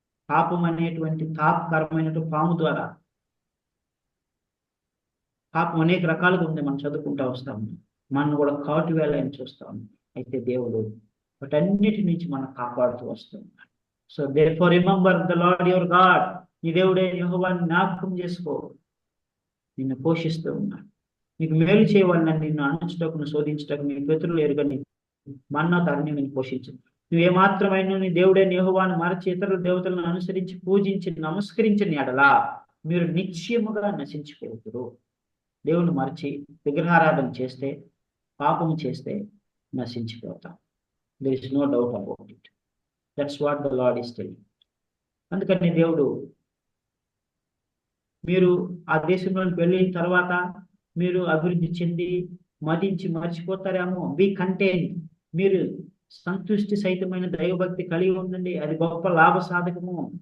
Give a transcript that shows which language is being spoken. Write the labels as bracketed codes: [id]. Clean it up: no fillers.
[te] పాపం అనేటువంటి తాపకరమైనటువంటి పాము ద్వారా, పాపం అనేక రకాలుగా ఉంది, మనం చదువుకుంటూ వస్తా ఉన్నాం. మనం కూడా కాటు వేయాలని చూస్తా ఉన్నాం. అయితే దేవుడు వాటన్నిటి నుంచి మనం కాపాడుతూ వస్తూ ఉన్నాడు. [en] So therefore remember the Lord your God. [te] నీ దేవుడే యెహోవాను జ్ఞాపకం చేసుకో. నిన్ను పోషిస్తూ ఉన్నాడు. నీకు మేలు చేయవాలని నిన్ను అణుచుటకు, శోధించుటకు నీ పితరులు ఎరుగని మన్నా తరుణి నేను పోషించు. నువ్వేమాత్రమైన నీ దేవుడైన యెహోవాను మరచి ఇతరుల దేవతలను అనుసరించి పూజించి నమస్కరించిన ఎడలా మీరు నిశ్చయముగా నశించిపోతురు. దేవుని మరచి విగ్రహారాధన చేస్తే, పాపం చేస్తే నశించిపోతాం. [en] there is no doubt about it. That's what the Lord is telling. [te] అందుకని దేవుడు, మీరు ఆ దేశంలోకి వెళ్ళిన తర్వాత మీరు అభివృద్ధి చెంది మదించి మర్చిపోతారేమో. [en] Be content. [te] మీరు సంతుష్టి సహితమైన దైవభక్తి కలిగి ఉండండి. అది గొప్ప లాభ సాధకము.